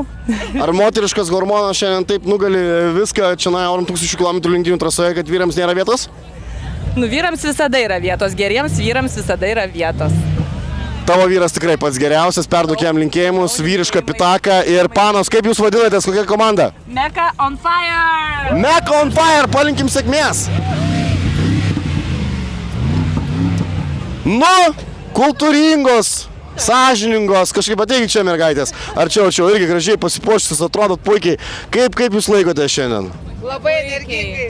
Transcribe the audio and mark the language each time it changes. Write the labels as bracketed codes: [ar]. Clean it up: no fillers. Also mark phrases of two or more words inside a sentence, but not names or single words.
[lt] Ar moteriškas hormonas šiandien taip nugali viską čia na 1000 km lenktynių trasoje, kad vyrams nėra vietos? Nu, vyrams visada yra vietos, geriems vyrams visada yra vietos. Tavo vyras tikrai pats geriausias, perduok jam linkėjimus, vyrišką pitaką. Ir panos, kaip jūs vadinatės, kokia komanda? [en] Meka on fire! Meka on fire, [lt] palinkim sėkmės. Nu, kultūringos, sąžiningos, kažkaip ateikit čia mergaitės. Arčiau, irgi gražiai pasipuošusius, atrodot puikiai. Kaip jūs laikote šiandien? Labai energingai.